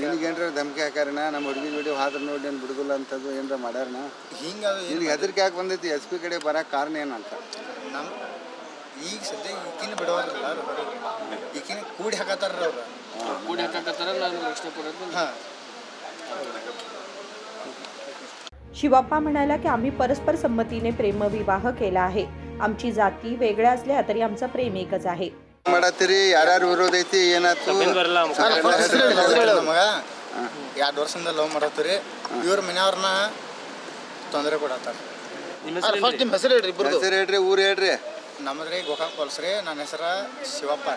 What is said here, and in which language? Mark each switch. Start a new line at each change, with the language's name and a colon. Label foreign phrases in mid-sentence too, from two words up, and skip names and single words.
Kannada: ನಿನಗೇನ್ರ ಧಮಕಿ ಹಾಕಾರಣ? ನಮ್ಮ ಹುಡುಗಿ ಜೋಡಿ ಹಾದ್ರ ನೋಡಿ ಏನು ಬಿಡುದಿಲ್ಲ ಅಂತದ್ದು ಏನಾರ ಮಾಡ್ಯಾರಣ? ಹಿಂಗೆ ನಿನಗೆ ಹೆದರಿಕೆ ಯಾಕೆ ಬಂದೈತಿ SP ಕಡೆ ಬರೋಕೆ ಕಾರಣ ಏನಂತ? ನಮ್ಮ ಈಗ ಸದ್ಯ ಈಕಿನ ಬಿಡೋರಲ್ಲ ಅವ್ರು ಹೊರಗೆ ಈಕಿನ ಕೂಡಿ ಹಾಕತ್ತಾರ್ರಿ ಅವ್ರು. ಕೂಡಿ ಹಾಕತ್ತಾರ ನಾನು ರಕ್ಷಣೆ ಕೊಡೋದು.
Marathi: हां शिवप्पा म्हणाला की आम्ही परस्पर संमतीने प्रेमविवाह केला आहे. आमची जाती वेगळ्या असल्या तरी आमचं प्रेम एकच आहे.
Kannada: ಮಾಡತ್ತೀರಿ? ಯಾರ್ಯಾರು ವಿರೋಧ ಐತಿ? ಏನಾಯ್ತು? ನಮಗೆ 2 ವರ್ಷದಿಂದ ಲವ್ ಮಾಡತ್ತೀರಿ. ಇವ್ರ ಮನೆಯವ್ರನ್ನ ತೊಂದರೆ ಕೊಡತ್ತಾರ. ನಿಮ್ಮ ಹೆಸರು ಹೇಳ್ರಿ, ಹೆಸರು ಹೇಳ್ರಿ, ಊರು ಹೇಳ್ರಿ. ನಮ್ಮದ್ರಿ ಗೋಕಾಕ್ ಫಾಲ್ಸ್ ರೀ. ನನ್ನ ಹೆಸರು ಶಿವಪ್ಪ ರೀ.